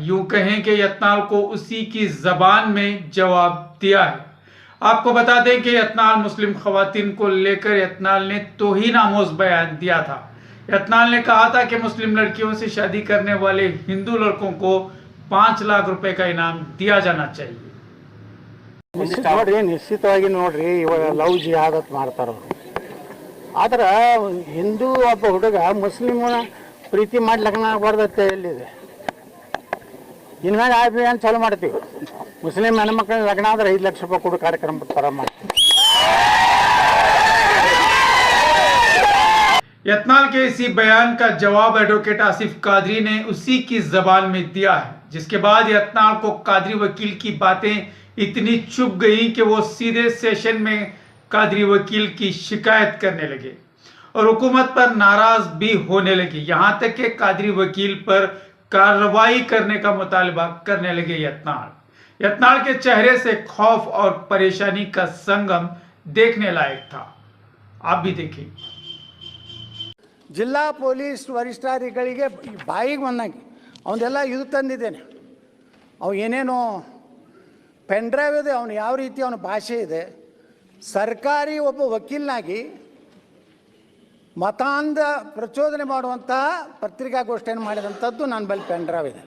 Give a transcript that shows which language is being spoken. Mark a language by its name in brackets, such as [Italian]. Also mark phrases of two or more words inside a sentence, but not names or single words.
[Urdu] یوں کہیں کہ یتنال کو اسی کی زبان میں جواب دیا ہے. آپ کو بتا دیں کہ یتنال مسلم خواتین کو لے کر یتنال نے توہین آمیز بیان دیا تھا. یتنال نے کہا تھا کہ مسلم لڑکیوں سے شادی کرنے والے ہندو لڑکوں کو 5 لاکھ روپے کا انعام دیا جانا چاہیے. [Kannada] ನಿಶ್ಚಿತವಾಗಿ ನೋಡ್ರಿ ಇವಾಗ ಲವ್ ಜಿಹಾದತ್ ಮಾಡ್ತಾರ ಆದ್ರೆ ಹಿಂದೂ ಒಬ್ಬ ಹುಡುಗ ಮುಸ್ಲಿಮನ ಪ್ರೀತಿ ಮಾಡಿ ಲಗ್ನ ಆಗ್ಬಾರ್ದತ್ತೆ ಎಲ್ಲಿದೆ ಇನ್ಮ್ಯಾಗ ಅಭಿಯಾನ ಚಾಲು ಮಾಡ್ತೀವಿ ಮುಸ್ಲಿಂ ಹೆಣ್ಮಕ್ಳ ಲಗ್ನ ಆದ್ರೆ 5 ಲಕ್ಷ ರೂಪಾಯಿ ಕೊಡು ಕಾರ್ಯಕ್ರಮ ತರ ಮಾಡ್ತೀವಿ। [Urdu] یتنال کے اسی بیان کا جواب ایڈووکیٹ آصف قادری نے اسی کی زبان میں دیا ہے، جس کے بعد یتنال کو قادری وکیل کی باتیں اتنی چبھ گئی کہ وہ سیدھے سیشن میں قادری وکیل کی شکایت کرنے لگے اور حکومت پر ناراض بھی ہونے لگے. یہاں تک کہ قادری وکیل پر کارروائی کرنے کا مطالبہ کرنے لگے. یتنال کے چہرے سے خوف اور پریشانی کا سنگم دیکھنے لائق تھا. آپ بھی دیکھیے. [Kannada] ಜಿಲ್ಲಾ ಪೊಲೀಸ್ ವರಿಷ್ಠಾಧಿಕಾರಿಗೆ ಬಾಯಿಗೆ ಬಂದಂಗೆ ಅವನ್ನೆಲ್ಲ ಇದು ತಂದಿದ್ದೇನೆ, ಅವು ಏನೇನೋ [English] pen drive [Kannada] ಇದೆ, ಅವನು ಯಾವ ರೀತಿ ಅವನ ಭಾಷೆ ಇದೆ, ಸರ್ಕಾರಿ ಒಬ್ಬ ವಕೀಲನಾಗಿ ಮತಾಂಧ ಪ್ರಚೋದನೆ ಮಾಡುವಂತಹ ಪತ್ರಿಕಾಗೋಷ್ಠಿಯನ್ನು ಮಾಡಿದಂಥದ್ದು ನನ್ನ ಬಳಿ [English] pen drive [Kannada] ಇದೆ।